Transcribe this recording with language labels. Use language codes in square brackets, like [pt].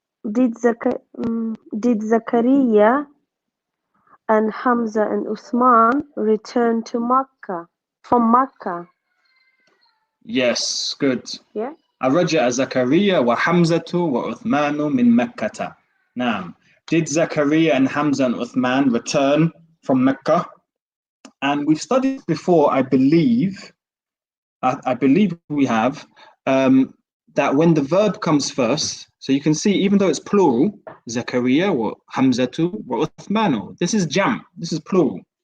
[en] Did Zakaria and Hamza and Uthman return to Makkah from Makkah? Yes, good. Yeah. [ar] رجع زكريا وحمزة وعثمان من مكة. [en] Now, did Zakaria and Hamza and Uthman return from Mecca? And we've studied before, I believe we have, that when the verb comes first, so you can see, even though it's plural, Zakaria or Hamzatu or Uthmanu, this is jam, this is plural.